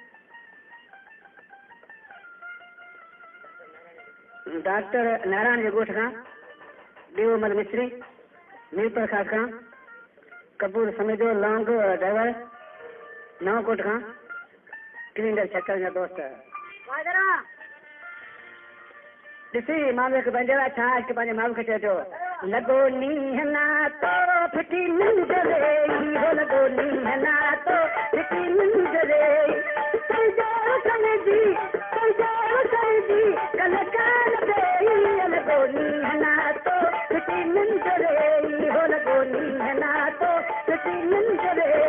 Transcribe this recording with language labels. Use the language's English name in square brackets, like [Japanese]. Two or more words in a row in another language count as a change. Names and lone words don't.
[Sindhi] डॉक्टर नारायण जे ॻोठ खां देवमल मिस्त्री मीरपुर खास खां कपूर समेजो लौंग ड्राइवर नवकोट खां क्लींडर चक्कर जा दोस्त ॾिसी माण्हू खे पंहिंजे छा हिकु पंहिंजे माण्हू खे चइजो लॻो नींहं ना तो फिटी निंड रे हो लॻो नींहं ना तो फिटी निंड रे समझी कलकार लॻो नींहं ना तो फिटी निंड रे हो लॻो नींहं ना तो फिटी निंड रे